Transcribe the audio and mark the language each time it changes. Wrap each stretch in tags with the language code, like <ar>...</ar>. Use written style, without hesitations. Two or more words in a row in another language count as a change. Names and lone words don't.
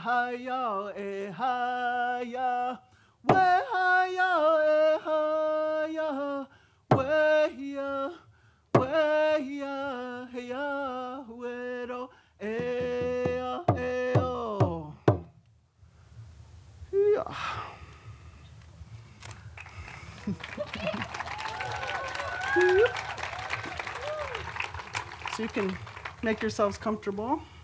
<en>ya, eh ha ya, we ha ya, eh ha ya, we ya, hey ya, we do, eh oh. Yeah. So you can make yourselves comfortable.</en>